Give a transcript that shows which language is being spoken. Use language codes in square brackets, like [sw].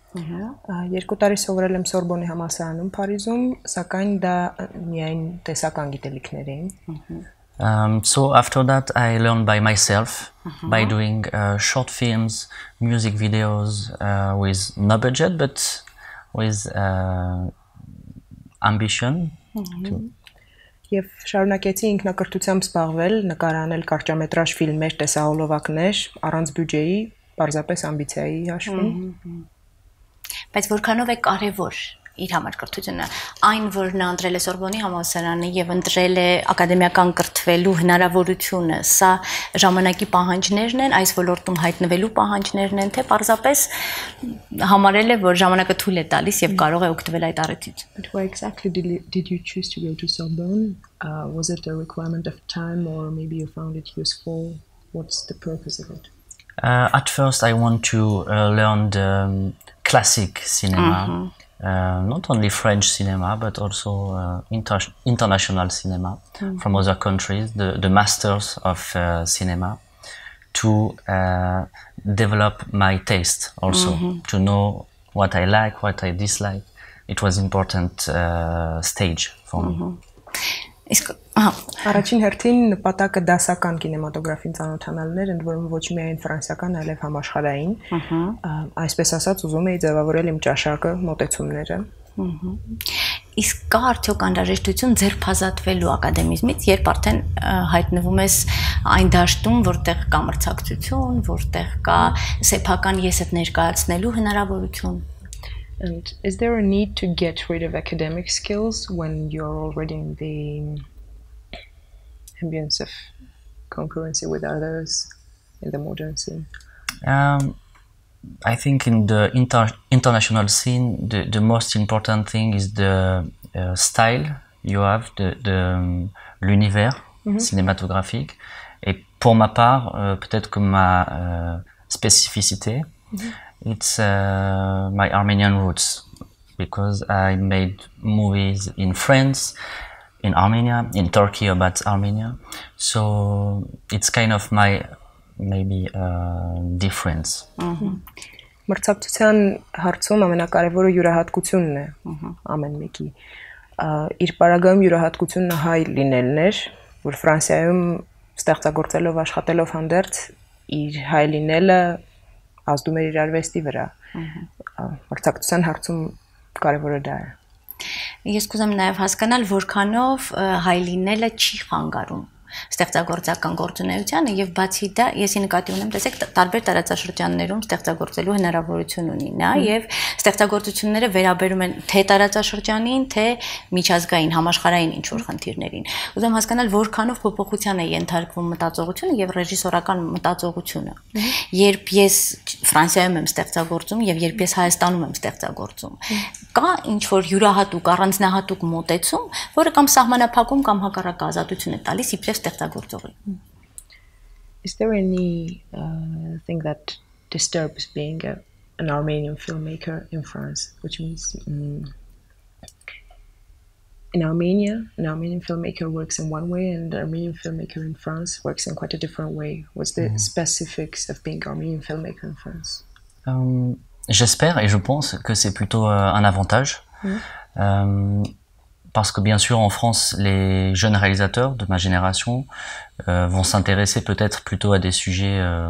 [hy] Երկու տարի սովորել եմ Սորբոնի համալսարանում Փարիզում, սակայն դա միայն տեսական գիտելիքներ էին։ [en] So after that, I learned by myself, by doing short films, music videos with no budget, but with ambition. [hy] Եվ շարունակեցի ինքնակրթությամբ զբաղվել, նկարանել կարճամետրաժ ֆիլմեր, տեսահոլովակներ, առանց բյուջեի, պարզապես ամբիցիայի հաշվին։ Բայց որքանով է կարևոր իր համար կրթությունը, այն որ նա ընտրել է Սորբոնի համալսարանը եւ ընտրել է ակադեմիական կրթվելու հնարավորությունը, սա ժամանակի պահանջներն են, այս ոլորտում հայտնվելու պահանջներն են, թե պարզապես համարել է, որ ժամանակը թույլ է տալիս եւ կարող է օգտվել այդ առիթից։ [en] But why exactly did you choose to go to Sorbonne? Was it a requirement of time or maybe you found it useful? What's the purpose of it? At first, I want to learn the classic cinema, not only French cinema, but also international cinema from other countries, the masters of cinema, to develop my taste also, to know what I like, what I dislike. It was an important stage for me. [hy] Առաջին հերթին նպատակը դասական կինեմատոգրաֆին ծանոթանալն էր, ընդ որում ոչ միայն ֆրանսիական, այլև համաշխարհային։ Այսպես ասած, ուզում էի ձևավորել իմ ճաշակը, մոտեցումները։ Իսկ կա արդյոք անհրաժեշտություն ձերբազատվելու ակադեմիզմից, երբ արդեն հայտնվում ես այն դաշտում, որտեղ կա մրցակցություն, որտեղ կա սեփական եսդ ներկայացնելու հնարավորություն։ [en] And is there a need to get rid of academic skills when you're already in the ambience of concurrency with others in the modern scene? I think in the international scene, the most important thing is the style you have, [fr] l'univers cinématographique. Et pour ma part, peut-être que ma spécificité, [en] it's my Armenian roots, because I made movies in France, in Armenia, in Turkey about Armenia. So it's kind of my maybe difference. [hy] Մրցակցության հարցում ամենակարևորը յուրահատկությունն է ամեն մեկի։ Իր պարագայում յուրահատկությունը հայ լինելն էր, որ Ֆրանսիայում ստեղծագործելով աշխատելով հանդերձ իր հայ լինելը ազդում էր իր արվեստի վրա։ Մրցակցության հարցում կարևորը դա է։ Ես կուզեմ նաև հասկանալ, որքանով հայ լինելը չի խանգարում ստեղծագործական գործունեությանը եւ բացի դա եսի նկատի ունեմ տեսեք տարբեր տարածաշրջաններում ստեղծագործելու հնարավորություն ունի նա եւ ստեղծագործությունները վերաբերում են թե տարածաշրջանին թե միջազգային համաշխարհային ինչ որ խնդիրներին ուզում հասկանալ որքանով փոփոխության է ենթարկվում մտածողությունը եւ ռեժիսորական մտածողությունը երբ ես Ֆրանսիայում եմ ստեղծագործում եւ երբ ես Հայաստանում եմ ստեղծագործում կա ինչ որ յուրահատուկ առանձնահատուկ մոտեցում որը կամ սահմանափակում կամ հակառակ ազատություն է տալիս իբրև ստեղծագործողի [en] Is there any thing that disturbs being an Armenian filmmaker in France which means in Armenia an Armenian filmmaker works in one way and an Armenian filmmaker in France works in quite a different way What's the specifics of being Armenian filmmaker in France [fr] J'espère et je pense que c'est plutôt un avantage parce que bien sûr en France les jeunes réalisateurs de ma génération vont s'intéresser peut-être plutôt à des sujets